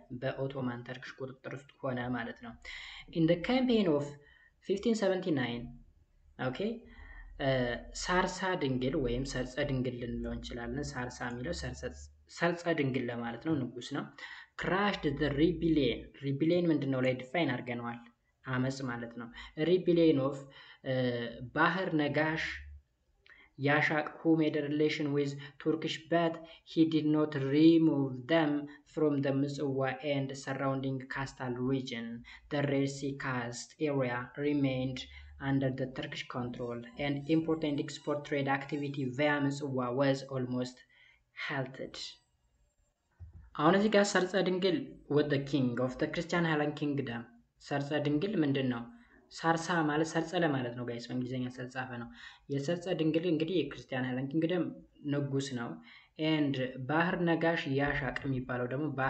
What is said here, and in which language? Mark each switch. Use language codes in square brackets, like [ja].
[am] በኦቶማን ተርኪሽ ቁጥጥር ውስጥ ሆነ ማለት ነው። [en] In the campaign of 1579 [am] ኦኬ ሳርሳ ድንግል ወይም ሰርጸ ድንግል ልንለው እንችላለን። ሳርሳ የሚለው ሰርጸ ድንግል ለማለት ነው፣ ንጉስ ነው። [en] ክራሽድ ዘ ሪቢሊየን። [am] ሪቢሊየን ምንድነው ላይ ዲፋይን አድርገነዋል፣ አመጽ ማለት ነው። [en] ሪቢሊየን ኦፍ ባህር ነጋሽ ያሻቅ who made a relation with Turkish but he did not remove them from the Mitswa and surrounding coastal region. The Red Sea coast area remained under the Turkish control and import and export trade activity via Mitswa was almost halted. [am] አሁን እዚህ ጋር ሰርጸ ድንግል [en] with the king of the Christian Highland Kingdom። [am] ሰርጸ ድንግል ምንድን ነው? ሳርሳ ማለት ሰርጸ ለማለት ነው ጋይስ፣ በእንግሊዝኛ ስለጻፈ ነው። የሰርጸ ድንግል እንግዲህ የክርስቲያን ሃይላንድ ኪንግደም ንጉስ ነው። ኤንድ ባህር ነጋሽ ያሻቅ የሚባለው ደግሞ